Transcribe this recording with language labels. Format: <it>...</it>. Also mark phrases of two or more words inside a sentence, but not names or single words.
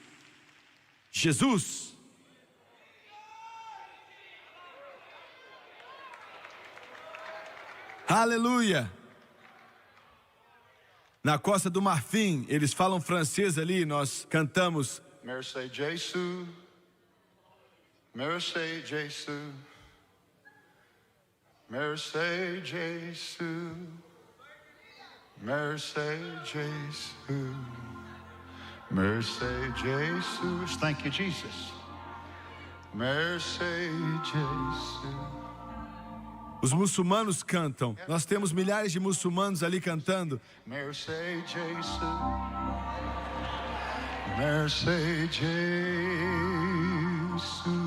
<pt>Jesus. Aleluia. Na Costa do Marfim, eles falam francês ali, nós cantamos</pt> <fr>Merci Jésus, merci Jésus, merci Jésus, merci Jésus, merci Jesus.</fr> <en>Thank you, Jesus.</en> <fr>Merci Jesus.</fr> <pt>Os muçulmanos cantam. Nós temos milhares de muçulmanos ali cantando.</pt> <fr>Merci Jesus. Merci Jesus.</fr>